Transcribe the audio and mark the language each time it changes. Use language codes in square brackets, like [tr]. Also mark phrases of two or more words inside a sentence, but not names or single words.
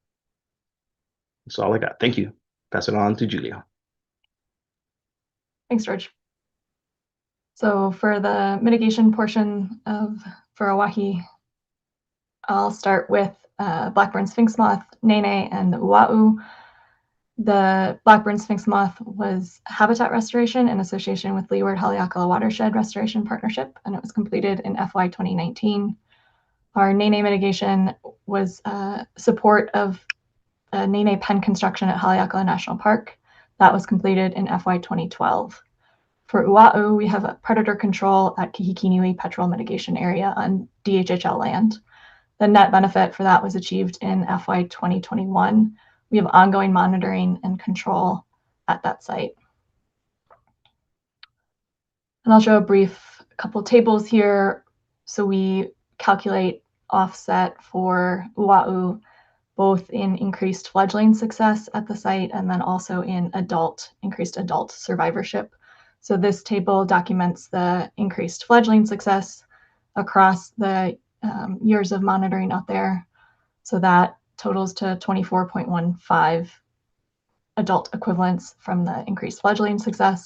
[en] That's all I got. Thank you. Pass it on to Julia. Thanks, George. So for the mitigation portion for Oahe, I'll start with black-burn sphinx moth, nēnē, and the uʻaʻu. The black-burn sphinx moth was habitat restoration in association with Leeward Haleakala Watershed Restoration Partnership, and it was completed in FY 2019. Our nēnē mitigation was support of a nēnē pen construction at Haleakala National Park. That was completed in FY 2012. For uʻaʻu, we have a predator control at Kihikinui Petrel Mitigation Area on DHHL land. The net benefit for that was achieved in FY 2021. We have ongoing monitoring and control at that site. And I'll show a brief couple tables here. So we calculate offset for uʻaʻu, both in increased fledgling success at the site and then also in increased adult survivorship. So this table documents the increased fledgling success across the years of monitoring out there. So that totals to 24.15 adult equivalents from the increased fledgling success.